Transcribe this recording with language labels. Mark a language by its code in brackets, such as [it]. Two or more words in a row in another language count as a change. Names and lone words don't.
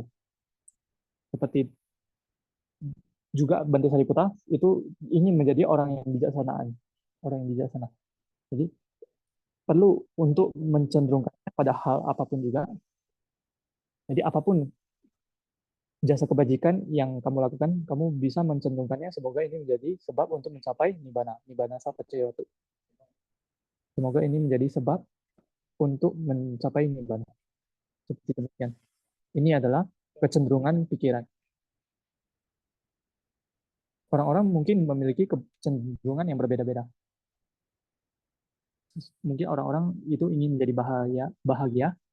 [id] Seperti juga Bante Sariputta itu ingin menjadi orang yang bijaksanaan, orang yang bijaksana. Jadi perlu untuk mencenderungkannya pada hal apapun juga. Jadi apapun jasa kebajikan yang kamu lakukan, kamu bisa mencenderungkannya. Semoga ini menjadi sebab untuk mencapai nibbana, [pi] nibbana sappacayoti. [id] Semoga ini menjadi sebab untuk mencapai nibbana. Seperti demikian. Ini adalah kecenderungan pikiran. Orang-orang mungkin memiliki kecenderungan yang berbeda-beda. Mungkin orang-orang itu ingin menjadi bahagia.